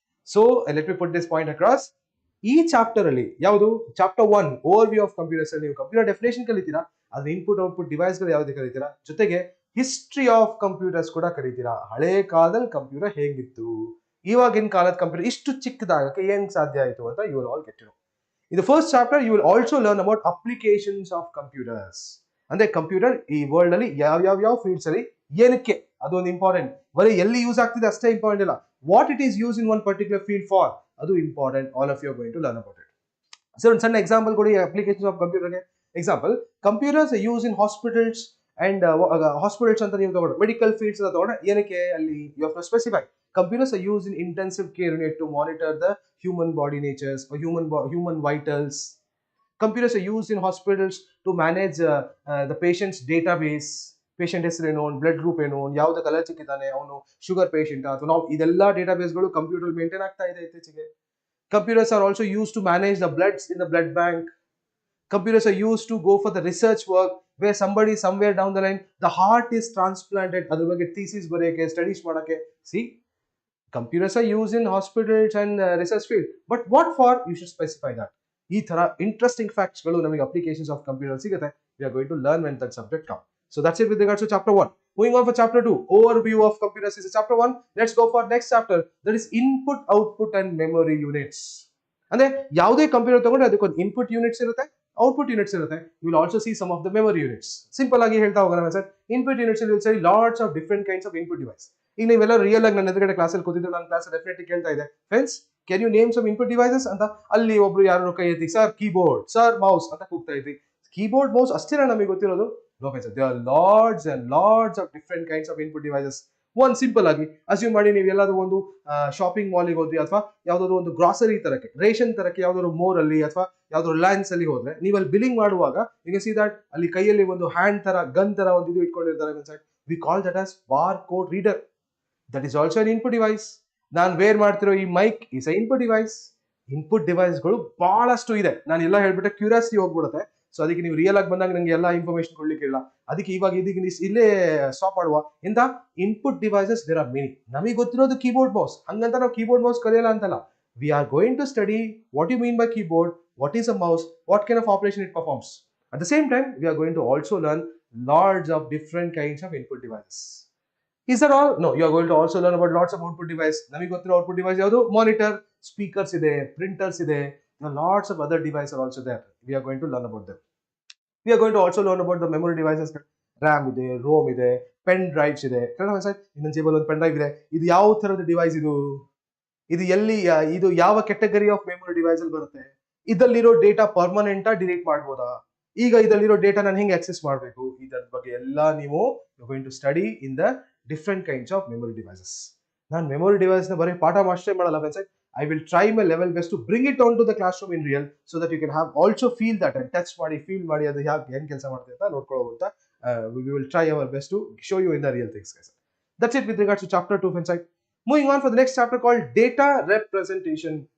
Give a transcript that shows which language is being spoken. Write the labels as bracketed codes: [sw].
[en] So let me put this point across. [kn] ಈ chapter ಅಲ್ಲಿ ಯಾವುದು, ಚಾಪ್ಟರ್ 1 ಓವರ್ವ್ಯೂ ಆಫ್ ಕಂಪ್ಯೂಟರ್ಸ್ ಅಲ್ಲಿ ನೀವು ಕಂಪ್ಯೂಟರ್ ಡೆಫಿನೇಷನ್ ಕಲಿತೀರಾ, ಅದ್ರ ಇನ್ಪುಟ್ ಔಟ್ಪುಟ್ ಡಿವೈಸ್ ಗಳು ಯಾವ್ದು ಕಲಿತೀರಾ, ಜೊತೆಗೆ ಹಿಸ್ಟ್ರಿ ಆಫ್ ಕಂಪ್ಯೂಟರ್ಸ್ ಕೂಡ ಕಲಿತೀರಾ. ಹಳೆ ಕಾಲದಲ್ಲಿ ಕಂಪ್ಯೂಟರ್ ಹೇಗಿತ್ತು, ಇವಾಗಿನ ಕಾಲದ ಕಂಪ್ಯೂಟರ್ ಇಷ್ಟು ಚಿಕ್ಕದಾಗಕ್ಕೆ ಏನ್ ಸಾಧ್ಯ ಆಯಿತು ಅಂತ [en] You will all get to know. In the first chapter, you will also learn about applications of computers. [kn] ಅಂದ್ರೆ ಕಂಪ್ಯೂಟರ್ ಈ ವರ್ಲ್ಡ್ ಅಲ್ಲಿ ಯಾವ ಫೀಲ್ಡ್ಸ್ ಅಲ್ಲಿ ಏನಕ್ಕೆ, ಅದೊಂದು ಇಂಪಾರ್ಟೆಂಟ್. ಬರೀ ಎಲ್ಲಿ ಯೂಸ್ ಆಗ್ತಿದೆ ಅಷ್ಟೇ ಇಂಪಾರ್ಟೆಂಟ್ ಇಲ್ಲ, [en] what it is use in one particular field for, [kn] ಅದು important. [en] All of you are going to learn about it. [kn] Sir ಒಂದು ಸಣ್ಣ ಎಕ್ಸಾಂಪಲ್ ಕೊಡಿ ಅಪ್ಲಿಕೇಶನ್ ಆಫ್ ಕಂಪ್ಯೂಟರ್ಗೆ. Example, [en] computers use in hospitals and hospitals [kn] ಅಂತ ನೀವು ತಗೊಂಡು medical fields ಅಂತ ತಗೊಂಡ್ರೆ ಏನಕ್ಕೆ ಅಲ್ಲಿ [en] You have to specify. Computers are use in intensive care unit to monitor the human body natures or human vitals. Computers are used in hospitals to manage the patient's database. [kn] Patient ಹೆಸರೇನು, blood group ಏನು, ಯಾವ್ದು colour ಚಿಕ್ಕಿದ್ದಾನೆ, ಅವನು sugar patient ಅಥವಾ ನಾವು, ಇದೆಲ್ಲ ಡೇಟಾಬೇಸ್ಗಳು computer maintain ಆಗ್ತಾ ಇದೆ ಇತ್ತೀಚೆಗೆ. [en] Computers are also used to manage the bloods in the blood bank. Computers are used to go for the research work where somebody somewhere down the line the heart is transplanted, [kn] ಅದ್ರ ಬಗ್ಗೆ thesis ಬರೆಯಕ್ಕೆ, studies ಮಾಡಕ್ಕೆ. [en] See, computers are used in hospitals and research field, but what for, you should specify that. [kn] ಈ ತರ interesting facts ಗಳು ನಮಗೆ applications of computer ಸಿಗುತ್ತೆ. [en] We are going to learn when that subject comes. So that's it with regards to chapter 1. Moving on for chapter 2, overview of computers is chapter 1. Let's go for next chapter, that is input, output and memory units. [kn] ಅಂದ್ರೆ ಯಾವುದೇ computer ತಗೊಂಡ್ರೆ ಅದಕ್ಕೊಂದು input units ಇರುತ್ತೆ, output units ಇರುತ್ತೆ. [en] You will also see some of the memory units. [kn] Simple ಆಗಿ ಹೇಳ್ತಾ ಹೋಗೋಣ sir. [en] Input units will say lots of different kinds of input device. [kn] ಈಗ ನೀವೆಲ್ಲ ರಿಯಲ್ ಆಗಿ ನನ್ನ ಎದುರುಗಡೆ ಕ್ಲಾಸಲ್ಲಿ ಕೂತಿದ್ರೆ ನನ್ನ ಕ್ಲಾಸ್ ಡೆಫಿನೆಟ್ಲಿ ಕೇಳ್ತಾ ಇದೆ, [en] friends can you name some input devices [kn] ಅಂತ. ಅಲ್ಲಿ ಒಬ್ರು ಯಾರು ಕೈ ಎತ್ತಿ ಸರ್ ಕೀಬೋರ್ಡ್, ಸರ್ ಮೌಸ್ ಅಂತ ಕೂಗ್ತಾ ಇದ್ವಿ. ಕೀಬೋರ್ಡ್ ಮೌಸ್ ಅಷ್ಟೇನಾ ನಮಗೆ ಗೊತ್ತಿರೋದು? [en] No friends, there are lots and lots of different kinds of input devices. [kn] ಒಂದು ಸಿಂಪಲ್ ಆಗಿ ಅಸ್ಯೂಮ್ ಮಾಡಿ, ನೀವು ಎಲ್ಲಾದ್ರೂ ಒಂದು ಶಾಪಿಂಗ್ ಮಾಲಿಗೆ ಹೋದ್ರಿ ಅಥವಾ ಯಾವ್ದಾದ್ರು ಒಂದು ಗ್ರಾಸರಿ ತರಕ್ಕೆ, ರೇಷನ್ ತರಕ್ಕೆ ಯಾವ್ದಾದ್ರು ಮೋರ್ ಅಲ್ಲಿ ಅಥವಾ ಯಾವ್ದಾದ್ರು ರಿಲಯನ್ಸ್ ಅಲ್ಲಿ ಹೋದ್ರೆ, ನೀವು ಅಲ್ಲಿ ಬಿಲ್ಲಿಂಗ್ ಮಾಡುವಾಗ [en] you can see that [kn] ಅಲ್ಲಿ ಕೈಯಲ್ಲಿ ಒಂದು ಹ್ಯಾಂಡ್ ತರ, ಗನ್ ತರ ಒಂದು ಇದು ಇಟ್ಕೊಂಡಿರ್ತಾರೆ. [en] We call that as bar code reader. That is also an input device. [kn] ನಾನು ವೇರ್ ಮಾಡ್ತಿರೋ ಈ mic [en] Is a input device. [kn] Input ಡಿವೈಸ್ಗಳು ಬಹಳಷ್ಟು ಇದೆ. ನಾನು ಎಲ್ಲ ಹೇಳ್ಬಿಟ್ಟೆ ಕ್ಯೂರಿಯಾಸಿಟಿ ಹೋಗ್ಬಿಡುತ್ತೆ. ಸೊ ಅದಕ್ಕೆ ನೀವು ರಿಯಲ್ ಆಗಿ ಬಂದಾಗ ನಂಗೆ ಎಲ್ಲ ಇನ್ಫಾರ್ಮೇಶನ್ ಕೊಡ್ಲಿಕ್ಕೆ ಇಲ್ಲ. ಅದಕ್ಕೆ ಇವಾಗ ಇದೀಗ ಇಲ್ಲೇ ಸ್ಟಾಪ್ ಮಾಡುವ. ಇಂದ input devices [en] There are many. [kn] ನಮಗೆ ಗೊತ್ತಿರೋದು ಕೀಬೋರ್ಡ್ ಮೌಸ್, ಹಂಗಂತ ನಾವು ಕೀಬೋರ್ಡ್ ಮೌಸ್ ಕಲಿಯಲ್ಲ ಅಂತಲ್ಲ. [en] We are going to study what you mean by keyboard, what is a mouse, what kind of operation it performs. At the same time we are going to also learn lots of different kinds of input devices. Is that all? No, you are going to also learn about lots of output device. [kn] ನಮಗೆ ಗೊತ್ತಿರೋ output device ಯಾವುದು? Monitor, speakers ಇದೆ, printers ಇದೆ. [en] Lots of other devices are also there. We are going to learn about them. We are going to also learn about the memory devices. [kn] RAM ಇದೆ, ROM ಇದೆ, pen drives ಇದೆ. ಇನ್ನೊಂದು ಜೇಬಲ್ ಒಂದು pen drive ಇದೆ. ಇದು ಯಾವ ತರದ ಡಿವೈಸ್ ಇದು? ಇದು ಎಲ್ಲಿ, ಇದು ಯಾವ ಕೆಟಗರಿ ಆಫ್ ಮೆಮೊರಿ ಡಿವೈಸ್ ಅಲ್ಲಿ ಬರುತ್ತೆ? ಇದರಲ್ಲಿರೋ ಡೇಟಾ ಪರ್ಮನೆಂಟಾ, ಡಿಲೀಟ್ ಮಾಡ್ಬೋದಾ? ಈಗ ಇದರಲ್ಲಿರೋ ಡೇಟಾ ನಾನು ಹೆಂಗೆ ಆಕ್ಸೆಸ್ ಮಾಡಬೇಕು? ಇದರ ಬಗ್ಗೆ ಎಲ್ಲ ನೀವು [en] Going to study in the different kinds of memory devices. [kn] ನಾನು ಮೆಮೊರಿ ಡಿವೈಸ್ ನ ಬರೀ ಪಾಠ ಮಾಸ್ಟರ್ ಮಾಡಲ್ಲ friends. [en] I will try my level best to bring it onto the classroom in real, so that you can have also feel that and touch [kn] ಮಾಡಿ, feel ಮಾಡಿ, ಅದು ಹೇಗೆ ಏನು ಕೆಲಸ ಮಾಡುತ್ತೆ ಅಂತ ನೋಡ್ಕೊಳ್ಳೋ ಅಂತ. [en] We will try our best to show you in the real things, guys. That's it with regards to chapter 2, friends. Moving on for the next chapter called data representation.